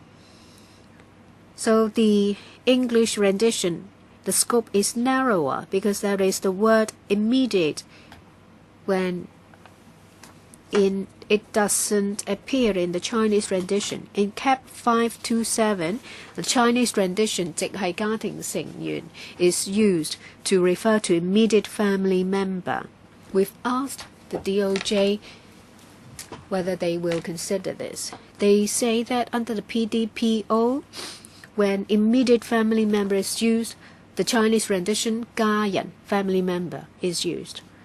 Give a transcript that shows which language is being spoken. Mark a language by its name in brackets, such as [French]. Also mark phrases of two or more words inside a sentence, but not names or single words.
[English] So the English rendition, the scope is narrower because there is the word immediate when it doesn't appear in the Chinese rendition. In Cap 527, the Chinese rendition [Cantonese] 直系家庭成員 [English] is used to refer to immediate family member. We've asked the DOJ whether they will consider this. They say that under the PDPO, when immediate family member is used, the Chinese rendition 家人 family member is used.